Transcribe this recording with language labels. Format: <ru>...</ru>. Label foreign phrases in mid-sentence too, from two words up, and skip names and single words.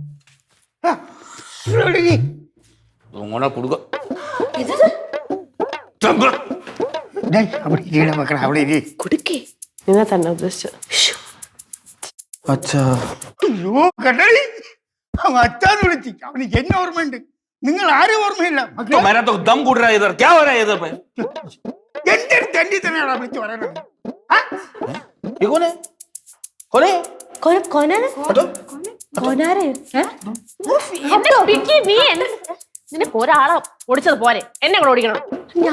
<ta>உங்களோட கொடுக்க</ta> <ml>ഡേയ്, അവിടെ ഇരിക്കണ മക്കളെ, അവിടെ ഇരി. കൊടുക്കേ. നിന്നെ തന്നെ ഉദ്ദേശിച്ചു. അച്ഛാ അയ്യോ കടളി, അവൻ അച്ഛാന്ന് വിളിച്ചു. അവനിക്ക് എന്നെ ഓർമ്മയുണ്ട്, നിങ്ങൾ ആരും ഓർമ്മയില്ല മക്കളെ.</ml> <hi>मेरा तो दम घुट रहा है इधर क्या हो रहा है इधर पे</hi> <ml>എന്റെ അടുത്ത് എന്റെ തന്നെയാണ് വിളിച്ചു പറയുന്നത്. ആ?</ml> <hi>ये कौन है कौन है</hi> <ml>നിനക്ക് ഒരാളെ ഓടിച്ചത് പോരെ, എന്നെ കൂടെ ഓടിക്കണം. ഞാൻ</ml>